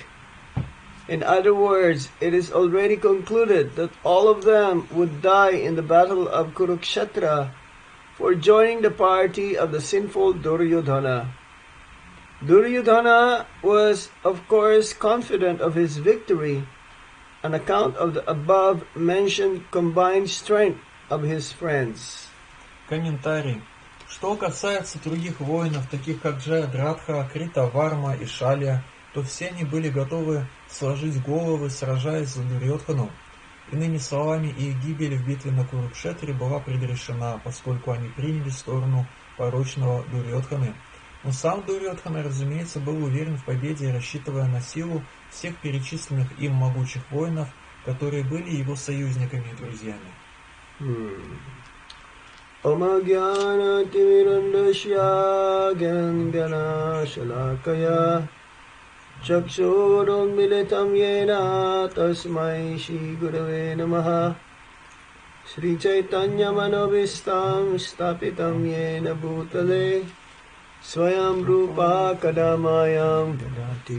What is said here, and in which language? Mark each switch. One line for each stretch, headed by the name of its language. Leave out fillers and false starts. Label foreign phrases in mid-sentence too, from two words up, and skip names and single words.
English: In other words, it is already concluded that all of them would die in the battle of Kurukshetra for joining the party of the sinful Duryodhana. Duryodhana was, of course, confident of his victory on account of the above-mentioned combined strength of his friends.
Russian: Комментарий. Что касается других воинов, таких как Джаядратха, Критаварма и Шалья, то все они были готовы сложить головы, сражаясь за Дурьодхану. Иными словами, их гибель в битве на Курукшетре была предрешена, поскольку они приняли сторону порочного Дурьодханы. Но сам Дурьодхана, разумеется, был уверен в победе, рассчитывая на силу всех перечисленных им могучих воинов, которые были его союзниками и друзьями.
Sanskrit: ओमज्ञानतिमिरान्धस्य ज्ञानाञ्जन शलाकया चक्षुरुन्मीलितं येन तस्मै श्री गुरवे नमः श्री चैतन्य मनोऽभीष्टं स्थापितं येन भूतले स्वयं रूप कदामह्यं ददाति